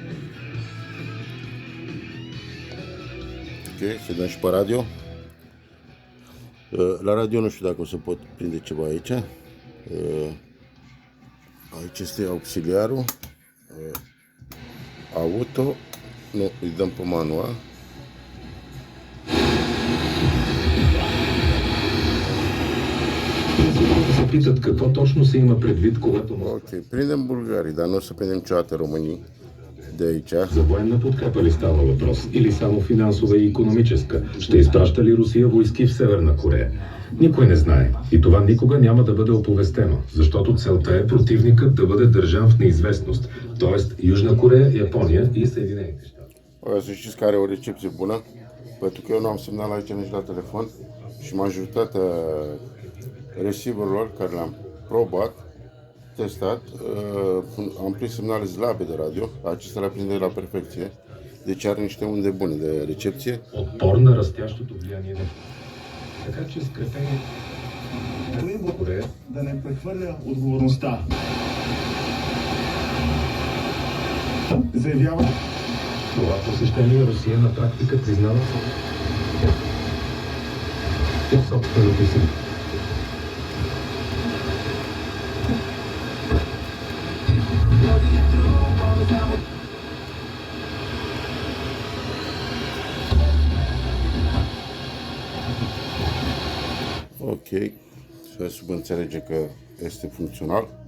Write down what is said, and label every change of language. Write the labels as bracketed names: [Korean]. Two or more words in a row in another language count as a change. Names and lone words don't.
[Romanian] Ok, să dăm și pe radio. La radio nu știu dacă o să pot prinde ceva aici. Aici este auxiliarul. Auto. Nu, îi dăm pe manual. [Bulgarian] Се питат какво точно се има предвид, когато... [Romanian] Ok, prindem bulgarii, dar nu o să prindem niciodată românii de aici. [Bulgarian] За военна подкрепа ли става въпрос? Или само финансова и икономическа? Ще изпраща ли Русия войски в Северна Корея? Никой не знае. И това никога няма да бъде оповестено, защото целта е противникът да бъде държан в неизвестност. Тоест Южна Корея, Япония и Съединените щати. [Romanian] Să știți că are o recepție bună, pentru că eu nu am semnal aici nici la telefon și majoritatea receiverilor care le-am probat, testat, am prins semnale slabe de radio, acesta le prinde la perfecție, deci are niște unde bune de recepție. [Bulgarian] Отпор на растящото влияние на... Така че скрепени Коре да не прехвърля отговорността. Заявява, това посещение Русия на практика признава собственото си. [Romanian] Ok, să subînțelege că este funcțional.